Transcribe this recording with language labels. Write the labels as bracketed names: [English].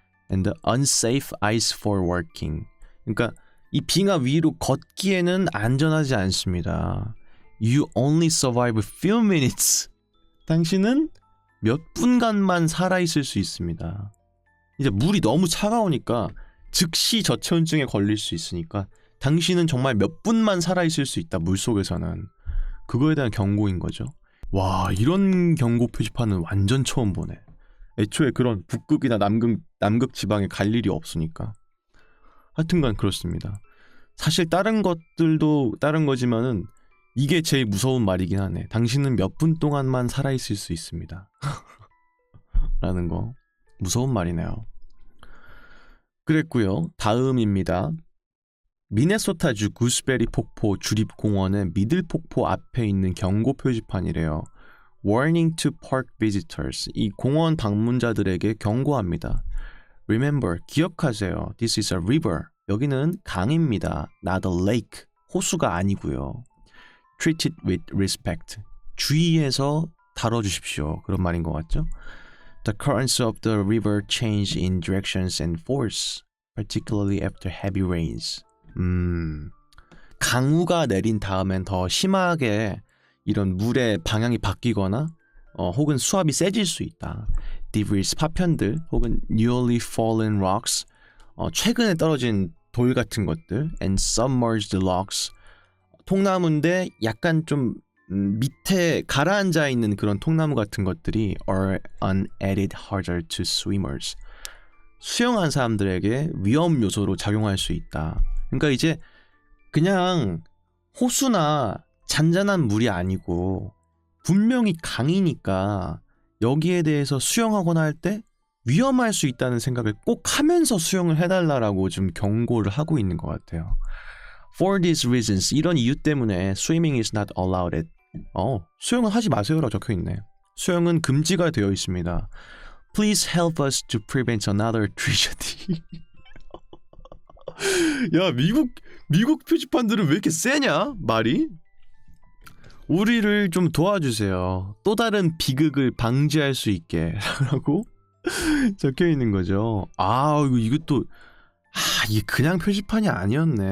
[English] And unsafe ice for walking. [Korean] 그러니까 이 빙하 위로 걷기에는 안전하지 않습니다. [English] You only survive a few minutes. [Korean] 당신은 몇 분간만 살아있을 수 있습니다. 이제 물이 너무 차가우니까 즉시 저체온증에 걸릴 수 있으니까 당신은 정말 몇 분만 살아있을 수 있다. 물속에서는. 그거에 대한 경고인 거죠. 와, 이런 경고 표지판은 완전 처음 보네. 애초에 그런 북극이나 남극 지방에 갈 일이 없으니까. 하여튼간 그렇습니다. 사실 다른 것들도 다른 거지만은 이게 제일 무서운 말이긴 하네. 당신은 몇 분 동안만 살아있을 수 있습니다. 라는 거. 무서운 말이네요. 그랬고요. 다음입니다. 미네소타주 구스베리 폭포 주립공원의 미들 폭포 앞에 있는 경고 표지판이래요. [English] Warning to park visitors. [Korean] 이 공원 방문자들에게 경고합니다. [English] Remember, [Korean] 기억하세요. [English] This is a river. [Korean] 여기는 강입니다. [English] Not a lake. [Korean] 호수가 아니고요. [English] Treat it with respect. [Korean] 주의해서 다뤄주십시오. 그런 말인 것 같죠? [English] The currents of the river change in directions and force, particularly after heavy rains. [Korean] 강우가 내린 다음엔 더 심하게 이런 물의 방향이 바뀌거나 혹은 수압이 세질 수 있다. [English] Debris, [Korean] 파편들 혹은 [English] newly fallen rocks, [Korean] 최근에 떨어진 돌 같은 것들, [English] and submerged logs, [Korean] 통나무인데 약간 좀 밑에 가라앉아 있는 그런 통나무 같은 것들이 [English] are an added hazard to swimmers. [Korean] 수영한 사람들에게 위험 요소로 작용할 수 있다. 그러니까 이제 그냥 호수나 잔잔한 물이 아니고 분명히 강이니까 여기에 대해서 수영하거나 할 때 위험할 수 있다는 생각을 꼭 하면서 수영을 해달라고 좀 경고를 하고 있는 것 같아요. [English] For these reasons, [Korean] 이런 이유 때문에 [English] swimming is not allowed. [Korean] 수영은 하지 마세요라고 적혀있네. 수영은 금지가 되어 있습니다. [English] Please help us to prevent another tragedy. [Korean] 야, 미국 표지판들은 왜 이렇게 세냐? 말이? 우리를 좀 도와주세요. 또 다른 비극을 방지할 수 있게 라고 적혀있는 거죠. 이것도 이게 그냥 표지판이 아니었네.